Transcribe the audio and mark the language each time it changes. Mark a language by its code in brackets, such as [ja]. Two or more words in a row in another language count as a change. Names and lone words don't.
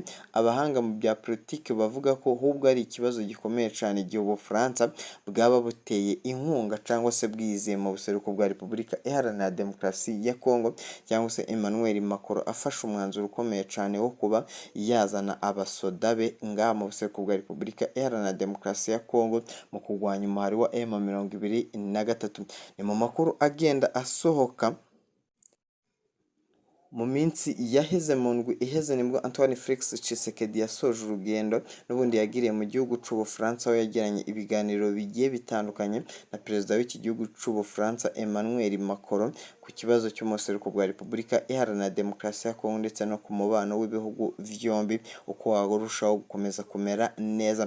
[rn] abahanga mu bya politike bavuga ko ahubwo ari ikibazo gikomeye cyane igihe Ubufaransa bwaba buteye inkunga cyangwa se bwizeye mu buseruko bwa Repubulika Iharanira Demokarasi ya Kongo, cyangwa se Emmanuel Macron afashe umwanzuro ukomeye cyane wo kuba yazana abasoda be ngaha mu buseruko bwa Repubulika Iharanira Demokarasi ya Kongo mu kurwanya umuhari wa M23. Ni mu makuru agenda asohoka mu minsi yaheze mu ndwi iheze nibwo Antoine Felix Tshisekedi yasoje urugendo n'ubundi yagiriye mu gihugu cy'Ubufaransa, aho yagiranye ibiganiro bigiye bitandukanye na perezida w'iki gihugu cy'Ubufaransa Emmanuel Macron ku kibazo cy'umuseruko bwa Repubulika Iharanira Demokarasi ya Kongo ndetse no ku mubano w'ibihugu vyombi uko warushaho gukomeza kumera neza.